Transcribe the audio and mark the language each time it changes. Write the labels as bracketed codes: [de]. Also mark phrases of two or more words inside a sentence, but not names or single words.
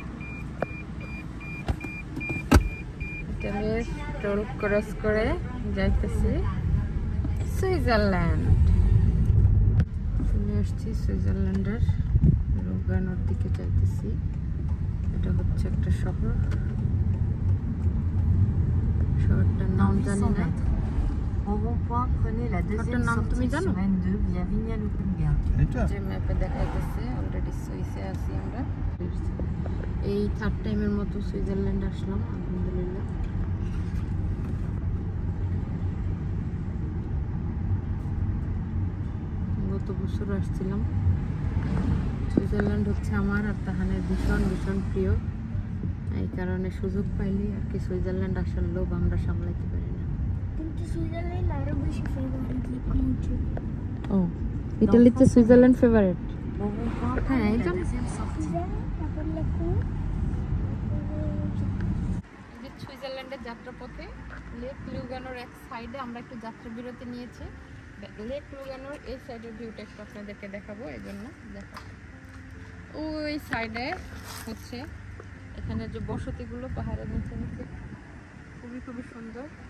[bn] ইটালির [en] toll cross [bn] করে যাইতেছি সুইজারল্যান্ড। চলে আসছি সুইজারল্যান্ডের লুগানোর দিকে যাইতেছি। এটা হচ্ছে একটা শহর, শহরটার নাম জানি না। [fr] Au rond-point, prenez la deuxième [bn] Naam, তুমি [fr] sortie [bn] জানো? [fr] sur N2 via Vigna-Lupunga. [bn] এটা যে ম্যাপে দেখাইতেছে অলরেডি সুইসে আছি আমরা। এই [en] third time [bn] মতো সুইজারল্যান্ড আসলাম, আলহামদুলিল্লাহ। গত বছর আসছিলাম। সুইজারল্যান্ড হচ্ছে আমার আর তাহানের ভীষণ ভীষণ প্রিয়। এই কারণে সুযোগ পাইলে আর কি সুইজারল্যান্ড আসার লোভ আমরা সামলাইতে পারি না। কিন্তু সুইজারল্যান্ড আরো বেশি ফেভারিট ও, ইটালিতে সুইজারল্যান্ড ফেভারিট। [fr] Au rond-point, [bn] হ্যাঁ, [fr] prenez [bn] এই [fr] la [bn] জন্য [fr] deuxième sortie. [bn] তারপর লেখো যে সুইজারল্যান্ডের যাত্রাপথে লেক লুগানোর এক সাইডে আমরা একটু যাত্রা বিরতি নিয়েছি। লেক লুগানোর এই সাইডের ভিউটা একটু আপনাদেরকে দেখাবো, এই জন্য দেখাবো। ওই সাইডে হচ্ছে এখানে যে বসতিগুলো পাহাড়ের নিচে নিচে খুবই খুবই সুন্দর।